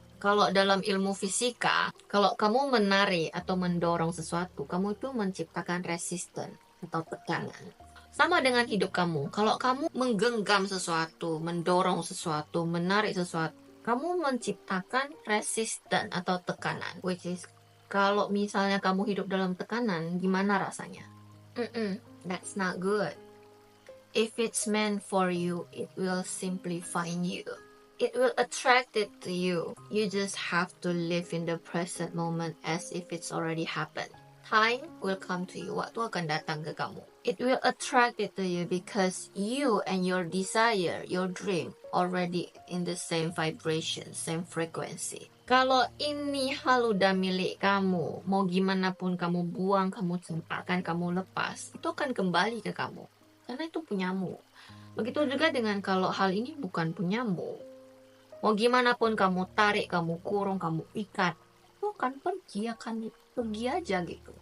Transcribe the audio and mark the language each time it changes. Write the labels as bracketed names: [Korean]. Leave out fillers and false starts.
[Indonesian] Kalau dalam ilmu fisika, kalau kamu menarik atau mendorong sesuatu, kamu itu menciptakan resisten atau tekanan. Sama dengan hidup kamu. Kalau kamu menggenggam sesuatu, mendorong sesuatu, menarik sesuatu, kamu menciptakan resisten atau tekanan. [English] Which is, [Indonesian] kalau misalnya kamu hidup dalam tekanan, gimana rasanya? [English] That's not good. If it's meant for you, it will simply find you. It will attract it to you. You just have to live in the present moment as if it's already happened. Time will come to you. [Indonesian] Waktu akan datang ke kamu. [English] It will attract it to you because you and your desire, your dream, already in the same vibration, same frequency. [Indonesian] Kalau ini hal udah milik kamu, mau gimana pun kamu buang, kamu campakkan, kamu lepas, itu akan kembali ke kamu. Karena itu punyamu. Begitu juga dengan kalau hal ini bukan punyamu. Mau gimana pun kamu tarik, kamu kurung, kamu ikat, itu akan pergi aja gitu.